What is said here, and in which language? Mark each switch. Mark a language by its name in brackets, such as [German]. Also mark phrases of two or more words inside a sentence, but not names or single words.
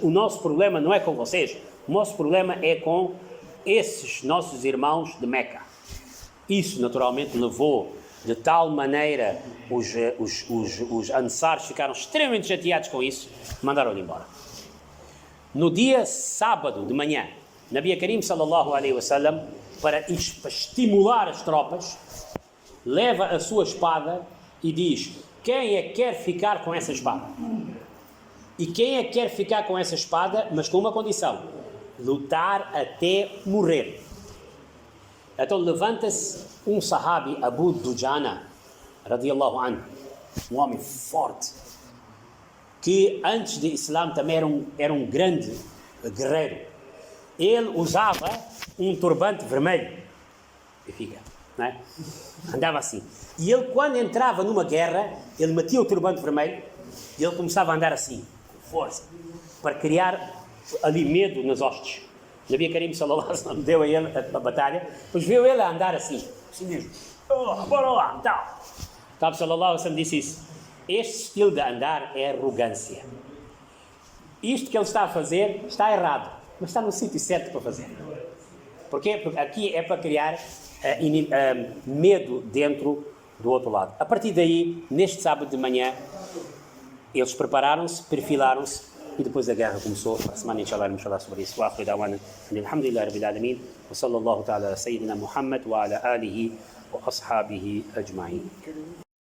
[Portuguese] O nosso problema não é com vocês, o nosso problema é com esses nossos irmãos de Meca. Isso naturalmente levou de tal maneira, os Ansars ficaram extremamente chateados com isso, mandaram-lhe embora. No dia sábado de manhã, [Arabic] نبي كريم صلى الله عليه وسلم, [Portuguese] para estimular as tropas, leva a sua espada e diz: quem é que quer ficar com essa espada? E quem é que quer ficar com essa espada, mas com uma condição: lutar até morrer. Então levanta-se um sahabi, Abu Dujana, [Arabic] رضي الله عنه, [Portuguese] um homem forte, que antes de Islã também era um grande guerreiro. Ele usava um turbante vermelho, e fica, não é? Andava assim. E ele, quando entrava numa guerra, ele metia o turbante vermelho e ele começava a andar assim, com força, para criar ali medo nas hostes. [Arabic] نبي كريم صلى الله عليه وسلم [Portuguese] deu a ele a batalha, depois viu ele a andar assim mesmo. Bora lá, tal. [Arabic] نبي صلى الله عليه وسلم [Portuguese] disse isso. Este estilo de andar é arrogância. Isto que ele está a fazer está errado, mas está no sítio certo para fazer. Porquê? Porque aqui é para criar medo dentro do outro lado. A partir daí, neste sábado de manhã, eles prepararam-se, perfilaram-se, e depois a guerra começou. Para a semana, inshallah, vamos falar sobre isso. [Arabic] وآخر دعوانا الحمد لله رب العالمين، وصلى الله تعالى على سيدنا محمد وعلى آله وأصحابه أجمعين.